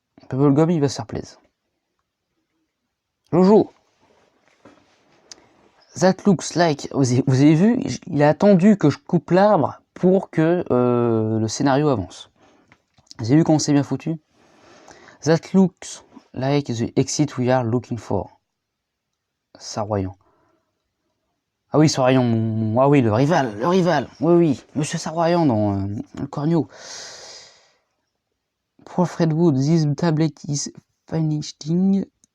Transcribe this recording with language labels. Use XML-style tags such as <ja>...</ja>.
<fr>Bubblegum, il va se faire plaisir. Jojo.</fr> <en>That looks like.</en> <fr>Vous avez vu, il a attendu que je coupe l'arbre pour que le scénario avance. Vous avez vu comment c'est bien foutu?</fr> <en>That looks like the exit we are looking for.</en> <fr>Saroyan. Ah oui, Saroyan, ah oui, le rival. Oui, oui, Monsieur Saroyan dans le Cornio.</fr> <en>Poor Fredwood, this tablet is finishing.</en>